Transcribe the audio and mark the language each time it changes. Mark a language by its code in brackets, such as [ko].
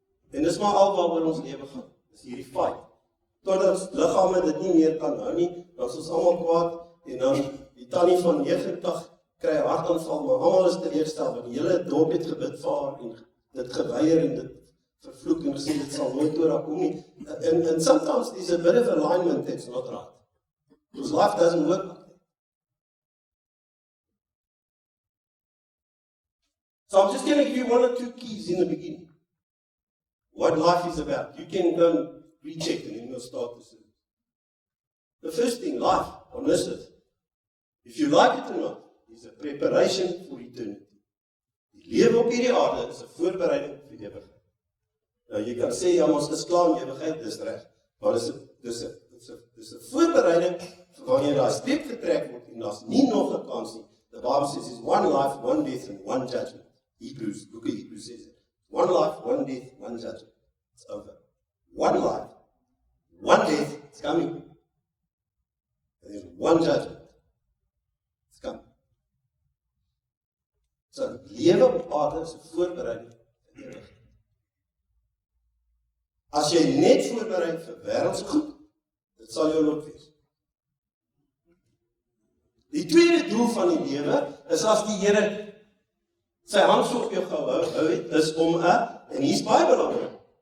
[af] En dis maar al waaroor ons lewe gaan, is hierdie fight. Totdat ons liggame dit nie meer kan hou nie, dan is ons almal kwaad, en dan die tannie van 89 kry 'n hartaanval, maar almal is teleurgestel, want die hele dorp het gebid vir haar, en dit geweier, en dit vervloek, en gesê, dit sal nooit oor haar kom nie. [en] And sometimes there's a bit of alignment that's not right. Because life doesn't work like that. So I'm just going to give you one or two keys in the beginning. What life is about. You can go and recheck and then we'll start the service. The first thing, life on this earth, if you like it or not, is a preparation for eternity. [af] Die lewe op hierdie aarde is 'n voorbereiding vir ewigheid. Nou jy kan sê, ja, ons is klaar in ewigheid, dis reg. Maar dis 'n voorbereiding vir wanneer daai streep getrek word en daar's nie nog 'n kans nie. [en] The Bible says it's one life, one death and one judgment. Book of Hebrews says it. One life, one death, one judgment. It's over. One life, one death, it's coming. And there's one judgment. It's coming. [af] So, lewe op aarde is 'n voorbereiding vir ewigheid. As jy net voorberei vir wêreldse goed, dit sal jou lot wees. Die tweede doel van die lewe is as die Here sy hand so op jou gehou het, is om en hier's baie belangrik.